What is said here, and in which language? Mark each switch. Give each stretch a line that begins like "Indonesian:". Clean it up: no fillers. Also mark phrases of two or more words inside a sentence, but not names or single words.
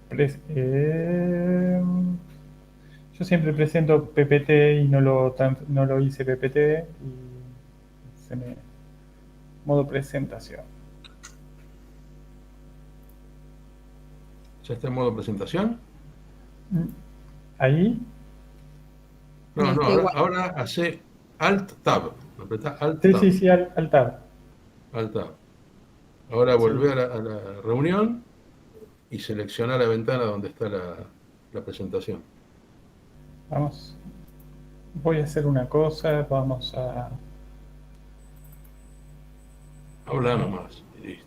Spanish: yo siempre presento PPT y no lo hice PPT y se me... Modo presentación. ¿Ya está en modo presentación? ¿Ahí? No, ahora hace Alt-Tab. Apretá Alt-Tab. Sí, Alt-Tab. Alt-Tab. Ahora volvé a la reunión y selecciona la ventana donde está la presentación. Vamos. Voy a hacer una cosa, vamos a... Habla nomás y listo.